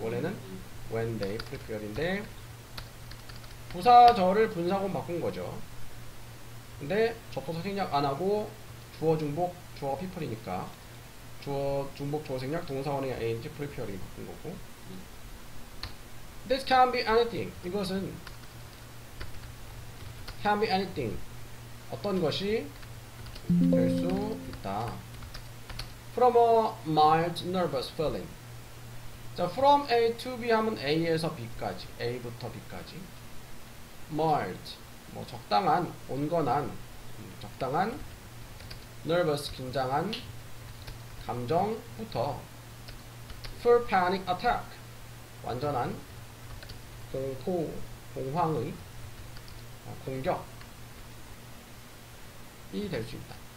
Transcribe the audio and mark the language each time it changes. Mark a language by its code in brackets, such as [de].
[ko] 원래는 when they prepare인데 부사절을 분사구문 바꾼 거죠. 근데 접속사 생략 안 하고 주어 중복 주어가 people이니까 주어 중복 주어 생략 동사원의 ing prepare이 바꾼 거고. [en] This can be anything. [ko] 이것은 [en] can be anything. [ko] 어떤 것이 될 수 있다. [en] From a mild nervous feeling. 자, from A to B [ko] 하면 A에서 B까지, A부터 B까지. mild, 뭐 적당한, 온건한, 적당한, nervous, 긴장한 감정부터 [en] full panic attack, [ko] 완전한 공포, 공황의 공격이 될 수 있다.